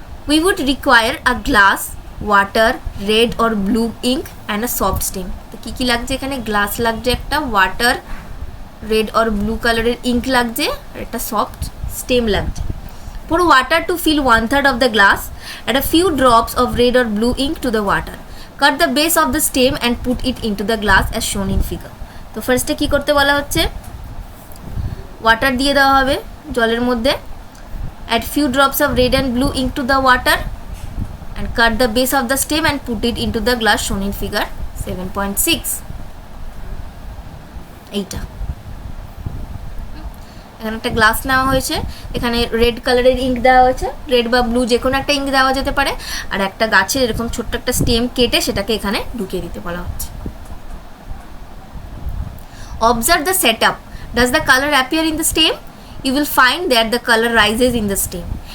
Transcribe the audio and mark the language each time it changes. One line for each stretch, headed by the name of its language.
English: We would require a glass, water, red or blue ink and a soft stem.
Bangla: তো কী কী লাগছে এখানে, glass লাগছে একটা, ওয়াটার,
English: red or blue
Bangla: কালারের ink লাগছে, আর একটা সফট স্টেম লাগছে।
English: Pour water to fill 1/3 of the glass. Add a few drops of red or blue ink to the water. Cut the base of the stem and put it into the glass as shown in figure.
Bangla: তো ফার্স্টে কী করতে বলা হচ্ছে, water দিয়ে দেওয়া হবে জলের মধ্যে,
English: add few drops of red and blue ink to the water and cut the base of the stem and put it into the glass shown in figure 7.6.
Bangla: এইটা এখানে একটা গ্লাস নেওয়া হয়েছে, এখানে রেড কালারের ইঙ্ক দেওয়া হয়েছে, রেড বা ব্লু যে কোনো একটা ইঙ্ক দেওয়া যেতে পারে, আর একটা গাছের এরকম ছোট্ট একটা স্টেম কেটে সেটাকে এখানে ঢুকিয়ে দিতে বলা হচ্ছে।
English: Observe the setup. Does the color appear in the stem? You will find that the color rises in the stem.